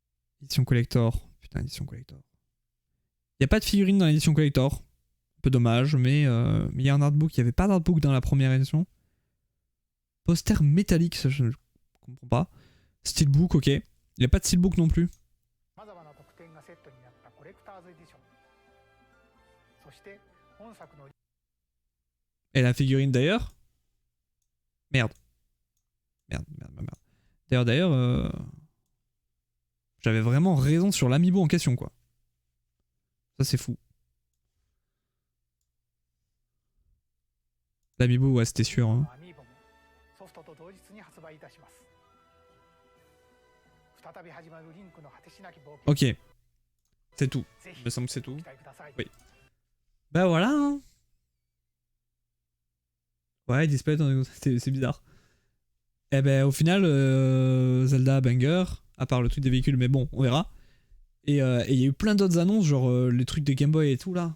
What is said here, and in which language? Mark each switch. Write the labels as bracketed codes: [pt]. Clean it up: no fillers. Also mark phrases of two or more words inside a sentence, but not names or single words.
[fr] Putain, édition collector. Il n'y a pas de figurine dans l'édition collector. Un peu dommage, mais il y a un artbook. Il n'y avait pas d'artbook dans la première édition. Poster métallique, ça je ne comprends pas. Steelbook, ok. Il n'y a pas de steelbook non plus. [ja] さまざまな特典がセットになったコレクターズエディション。そして本作の [fr] Et la figurine d'ailleurs. Merde. Merde. D'ailleurs, j'avais vraiment raison sur l'amiibo en question, quoi. Ça, c'est fou. L'amiibo, ouais, c'était sûr. Hein. [ja] アミーボもソフトと同日に発売いたします。再び始まるリンクの果てしなき冒険。 [fr] Ok. C'est tout. [ja] ぜひ [fr] Il me semble que c'est tout. [ja] ご期待ください。 [fr] Oui. Bah voilà, hein. Ouais, Display, c'est bizarre. Eh ben, au final, Zelda banger, à part le truc des véhicules, mais bon, on verra. Et il y a eu plein d'autres annonces, genre les trucs de Game Boy et tout là.